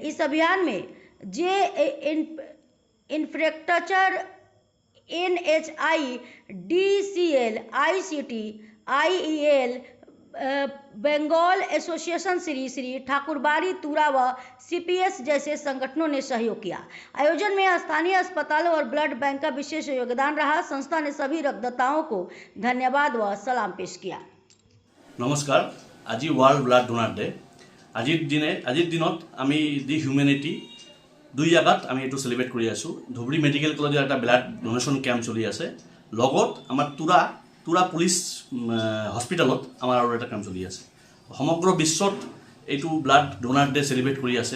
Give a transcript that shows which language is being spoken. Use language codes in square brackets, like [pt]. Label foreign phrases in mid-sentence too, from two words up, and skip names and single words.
[hi] इस अभियान में जे इंफ्रास्ट्रक्चर, NHI, DCL, ICT, IEL, बंगाल एसोसिएशन श्री ठाकुरबाड़ी तुरा व CPS जैसे संगठनों ने सहयोग किया। आयोजन में स्थानीय अस्पतालों और ब्लड बैंक का विशेष योगदान रहा। संस्था ने सभी रक्तदाताओं को धन्यवाद व सलाम पेश किया। नमस्कार, आज [en] World Blood Donor Day. [as] আজিৰ দিনত আমি দি হিউমেনিটি 2 জায়গাত আমি এটো সেলিব্রেট কৰি আছো। ধুবৰী মেডিকেল কলেজৰ এটা [en] blood donation camp [as] চলি আছে, লগত আমাৰ তুৰা পুলিচ হস্পিটালত আমাৰ আৰু এটা কাম চলি আছে। সমগ্ৰ বিশ্বত এইটো [en] blood donor day [as] সেলিব্রেট কৰি আছে।